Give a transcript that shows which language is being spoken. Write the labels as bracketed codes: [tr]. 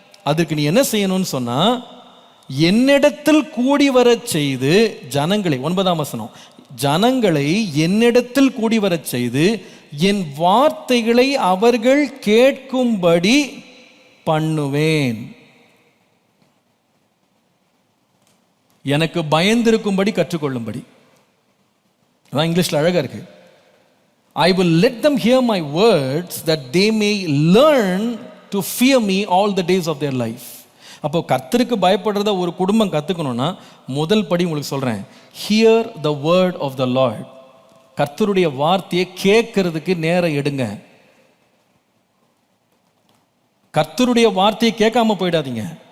[ta] அதற்கு நீ என்ன செய்யணும்னு சொன்னா, என்னிடத்தில் கூடி வர செய்து ஜனங்களை, 9ஆம் வசனம், ஜனங்களை என்னிடத்தில் கூடி வர செய்து என் வார்த்தைகளை அவர்கள் கேட்கும்படி பண்ணுவேன். எனக்கு பயந்திருக்கும்படி கற்றுக்கொள்ளும்படி. அதான் இங்கிலீஷ்ல அழகா இருக்கு. [en] I will let them hear my words that they may learn to fear me all the days of their life. [ta] அப்போ கர்த்தருக்கு பயப்படுறத ஒரு குடும்பம் கத்துக்கணும்னா முதல் படி உங்களுக்கு சொல்றேன், [en] hear the word of the Lord. [ta] கர்த்தருடைய வார்த்தையை கேட்கறதுக்கு நேரம் எடுங்க. கர்த்தருடைய வார்த்தையை கேட்காம போயிடாதீங்க.